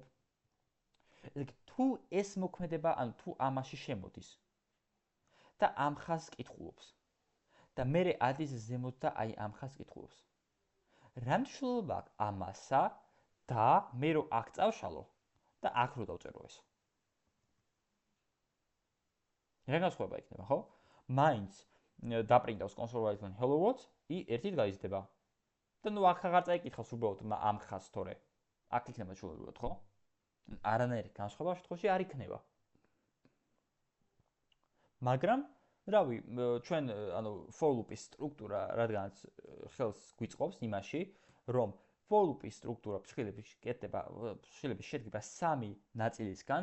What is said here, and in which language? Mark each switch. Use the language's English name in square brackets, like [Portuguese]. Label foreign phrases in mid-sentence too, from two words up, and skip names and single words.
[Georgian] ეგ თუ ეს მოქმედება, ან თუ ამაში შემოდის და ამ ხაზს კითხულობს და მერე ადის ზემოთ და აი ამ ხაზს კითხულობს. რა მნიშვნელობა აქვს ამასა და მე რო აქ წავშალო და აქ რო დავწერო ეს. რა განსხვავება იქნება, ხო? მაინც დაპრინტავს კონსოლიდან [English] hello world, [Georgian] I 1-ით გაიზრდება. და ნუ აქ აღარ წაიკითხავს უბრალოდ ამ ხაზს თორე. აქ იქნება ჩვეულებრივად, ხო? არანაირი განსხვავება შემთხვევაში არ იქნება. მაგრამ რავი, ჩვენ ანუ [English] for loop- [Georgian] ის სტრუქტურა რადგანაც ხელს გვიწყობს იმაში, რომ [English] for loop- [Georgian] ის სტრუქტურა ფრჩხილების შედგება 3 ნაწილისგან.